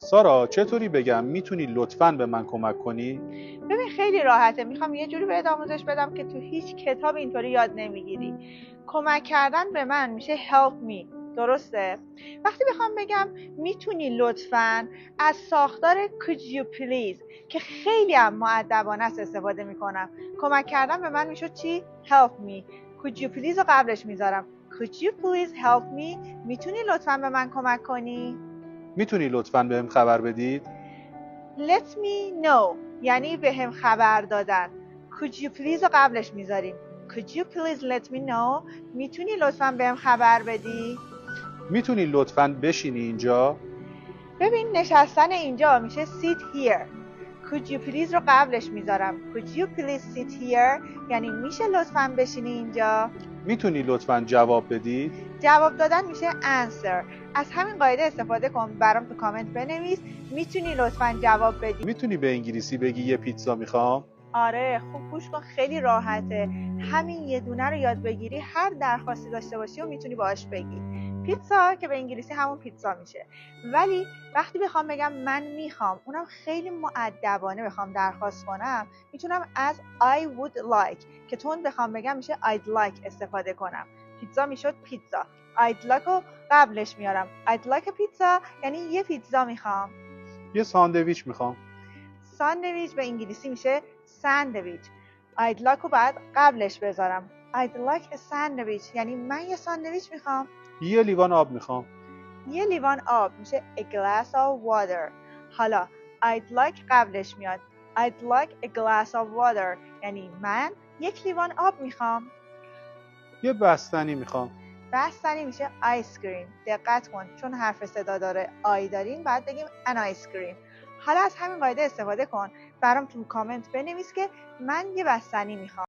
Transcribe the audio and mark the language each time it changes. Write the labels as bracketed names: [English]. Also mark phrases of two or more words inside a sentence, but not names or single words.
[Persian] سارا چطوری بگم میتونی لطفاً به من کمک کنی؟ ببین خیلی راحته. میخوام یه جوری بهت آموزش بدم که تو هیچ کتاب اینطوری یاد نمیگیری. کمک کردن به من میشه [English] help me. [Persian] درسته؟ وقتی بخوام بگم میتونی لطفاً از ساختار [English] could you please [Persian] که خیلی هم مؤدبانه است استفاده میکنم. کمک کردن به من میشه چی؟ [English] help me. could you please [Persian] رو قبلش میذارم. [English] could you please help me؟ [Persian] میتونی لطفاً به من کمک کنی؟ میتونی لطفاً بهم خبر بدید؟ [English] let me know [Persian] یعنی به هم خبر دادن. [English] could you please [Persian] رو قبلش میذاریم. [English] could you please let me know؟ [Persian] میتونی لطفاً به هم خبر بدی؟ میتونی لطفاً بشینی اینجا؟ ببین نشستن اینجا میشه [English] sit here. could you please [Persian] رو قبلش میذارم. [English] could you please sit here [Persian] یعنی میشه لطفاً بشینی اینجا. میتونی لطفاً جواب بدید؟ جواب دادن میشه answer. از همین قاعده استفاده کن. برام تو کامنت بنویس میتونی لطفاً جواب بدی. میتونی به انگلیسی بگی یه پیتزا میخوام؟ آره خوب گوش کن، خیلی راحته. همین یه دونه رو یاد بگیری هر درخواستی داشته باشی و میتونی باهاش بگی. پیتزا که به انگلیسی همون پیتزا میشه. ولی وقتی بخوام بگم من میخوام، اونم خیلی مؤدبانه بخوام درخواست کنم، میتونم از [English] I would like [Persian] که تون بخوام بگم میشه [English] I'd like [Persian] استفاده کنم. پیتزا میشد پیتزا. [English] I'd like [Persian] رو قبلش میارم. [English] I'd like a pizza [Persian] یعنی یه پیتزا میخوام. یه ساندویچ میخوام. ساندویچ به انگلیسی میشه ساندویچ. [English] I'd like [Persian] رو بعد قبلش بذارم. [English] I'd like a sandwich [Persian] یعنی من یه ساندویچ میخوام. یه لیوان آب میخوام. یه لیوان آب میشه [English] a glass of water. [Persian] حالا [English] I'd like [Persian] قبلش میاد. [English] I'd like a glass of water [Persian] یعنی من یک لیوان آب میخوام. یه بستنی میخوام. بستنی میشه [English] ice cream. [Persian] دقت کن چون حرف صدا داره آی داریم بعد بگیم [English] an ice cream. [Persian] حالا از همین قاعده استفاده کن. برام تو کامنت بنویس که من یه بستنی میخوام.